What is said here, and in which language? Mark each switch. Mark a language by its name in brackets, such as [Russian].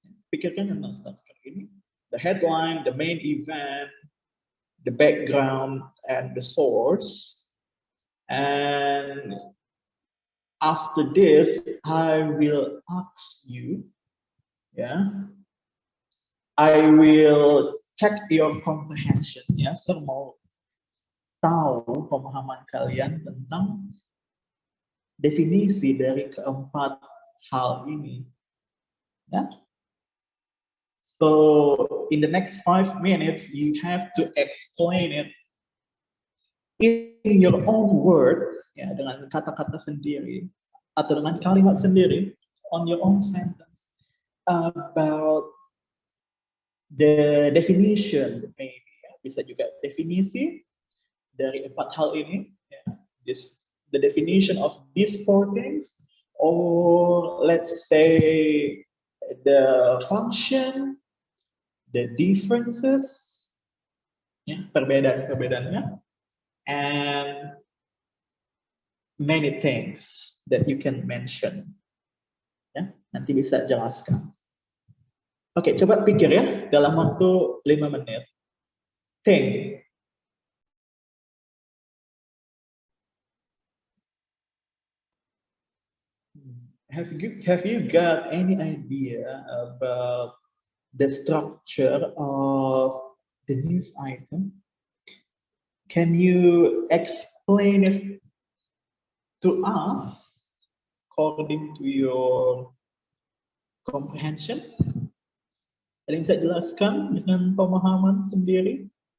[Indonesian] Pikirkan tentang structure ini, [English] the headline, the main event, the background, and the source. And after this, I will ask you, yeah, I will check your comprehension, ya. [Indonesian] Saya mau tahu pemahaman kalian tentang definisi dari keempat hal ini, ya. [English] So in the next 5 minutes, you have to explain it in your own word, ya, [Indonesian] dengan kata-kata sendiri atau dengan kalimat sendiri, [English] on your own sentence about the definition, maybe, ya. [Indonesian] Bisa juga definisi dari 4 hal ini, ya. [English] The definition of these 4 things, or let's say the function, the differences, ya, [Indonesian] perbedaan-perbedaannya, [English] and many things that you can mention. [Indonesian] Ya, nanti bisa jelaskan. Oke, coba pikir ya dalam waktu 5 menit. [English] Think. Have you got any idea about the structure of the news item? Can you explain it to us according to your comprehension? [Indonesian] Ada yang bisa jelaskan dengan pemahaman sendiri?